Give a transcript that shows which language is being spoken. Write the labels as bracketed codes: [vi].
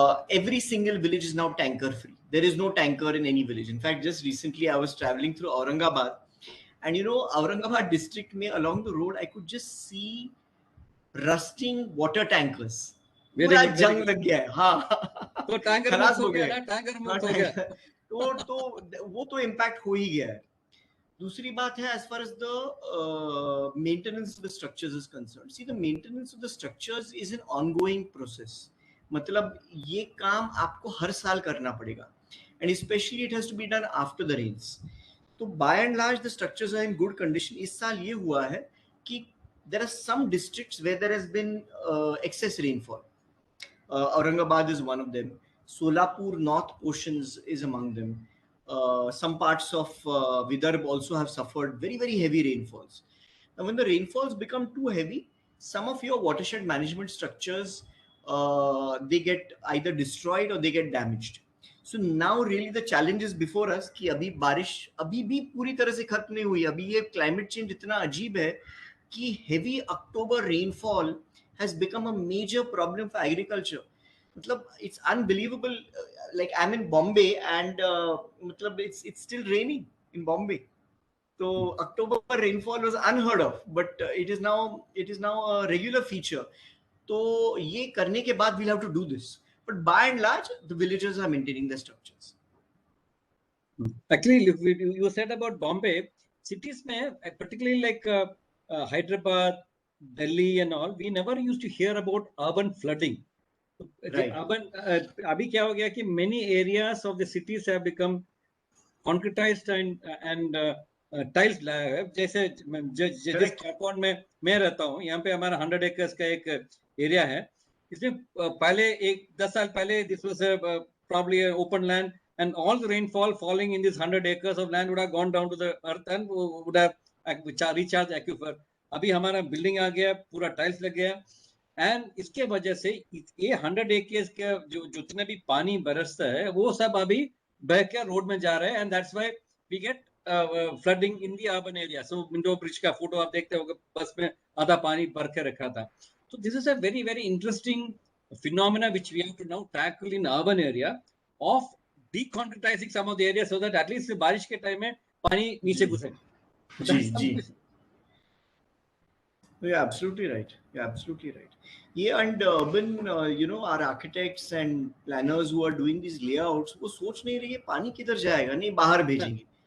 [en] Every single village is now tanker free. There is no tanker in any village. In fact, just recently I was traveling through Aurangabad, and you know, Aurangabad district mein along the road I could just see rusting water tankers. [hi] पूरा जंग लग गया है। हाँ, तो tanker खलास हो हो गया गए ना, टैंकर मुक्त हो गया। तो वो तो इम्पैक्ट हो ही गया है। दूसरी बात है, [en] as far as the maintenance of the structures is concerned, see, the maintenance of the structures is an ongoing process. [hi] मतलब ये काम आपको हर साल करना पड़ेगा, [en] and especially it has to be done after the rains. तो by and large the structures are in good condition. [hi] इस साल ये हुआ है कि [en] there are some districts where there has been excess rainfall. Aurangabad is one of them. Solapur north portions is among them. Some parts of Vidarbha also have suffered very, very heavy rainfalls. Now, when the rainfalls become too heavy, some of your watershed management structures, they get either destroyed or they get damaged. So now really the challenge is before us [hi] कि अभी बारिश अभी भी पूरी तरह से खत्म नहीं हुई। अभी ये [en] climate change [hi] इतना अजीब है कि [en] heavy October rainfall has become a major problem for agriculture. मतलब it's unbelievable. Like I'm in Bombay and मतलब it's still raining in Bombay. So October rainfall was unheard of, but it is now a regular feature. [hi] तो ये करने के बाद [en] we'll have to do this. But by and large, the villagers are maintaining their structures. Actually, you said about Bombay cities, mein, particularly like Hyderabad, Delhi, and all. We never used to hear about urban flooding. Right. [hi] अभी क्या हो गया कि [en] many areas of the cities have become concretized and tiles [hi] लाया है। जैसे जिस compound में मैं रहता हूँ, यहाँ पे हमारा 100 acres का एक एरिया है। इसमें पहले 10 साल पहले [en] this was probably an open land, and all the rainfall falling in this 100 acres of land would have gone down to the earth and would have recharged aquifer. [hi] अभी हमारा बिल्डिंग आ गया, पूरा टाइल्स लग गया, एंड इसके वजह से ये 100 acres के जो जितने भी पानी बरसता है वो सब अभी बह के रोड में जा रहे हैं, [en] And that's why we get flooding in the urban area. [hi] So window bridge का फोटो आप देखते होंगे, बस में आधा पानी भर के रखा था. [en] So this is a very, very interesting phenomena which we have to now tackle in urban area of deconcretizing some of the areas so that at least [hi] बारिश के टाइम में पानी नीचे घुसे. [en] You're absolutely right. You're absolutely right. Yeah, and urban, our architects and planners who are doing these layouts, [hi] वो सोच नहीं रही है पानी किधर जाएगा, नहीं बाहर भेजेंगे.